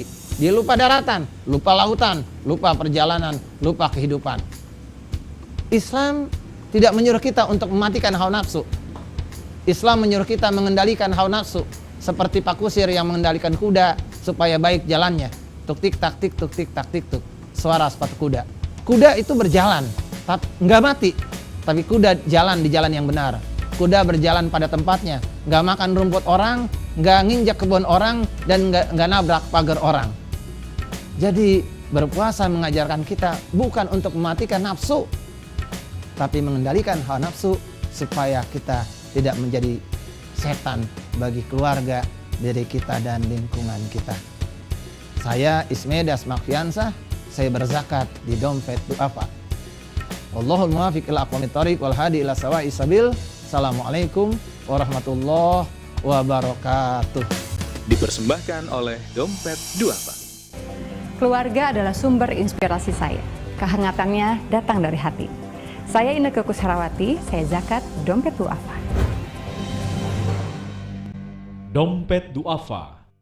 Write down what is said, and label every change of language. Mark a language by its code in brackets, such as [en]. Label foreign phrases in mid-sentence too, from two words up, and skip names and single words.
[id] Dia lupa daratan, lupa lautan, lupa perjalanan, lupa kehidupan. Islam tidak menyuruh kita untuk mematikan hawa nafsu. Islam menyuruh kita mengendalikan hawa nafsu, seperti Pak Kusir yang mengendalikan kuda supaya baik jalannya. Tuk tik tak tik tuk tik tak tik tuk, suara sepatu kuda. Kuda itu berjalan, tapi nggak mati, tapi kuda jalan di jalan yang benar. Kuda berjalan pada tempatnya, nggak makan rumput orang, nggak nginjak kebun orang, dan nggak nabrak pagar orang. Jadi berpuasa mengajarkan kita bukan untuk mematikan nafsu, tapi mengendalikan hawa nafsu supaya kita tidak menjadi setan bagi keluarga, diri kita, dan lingkungan kita. Saya Ismedas Makfiansah, saya berzakat di dompet duafa. [ar] والله الموفق إلى أقوم الطريق والهادي إلى سواء السبيل. السلام عليكم ورحمة الله وبركاته. [id] Dipersembahkan oleh Dompet Duafa. Keluarga adalah sumber inspirasi saya. Kehangatannya datang dari hati. Saya Inneke Koesherawati, saya zakat Dompet Duafa. Dompet Duafa.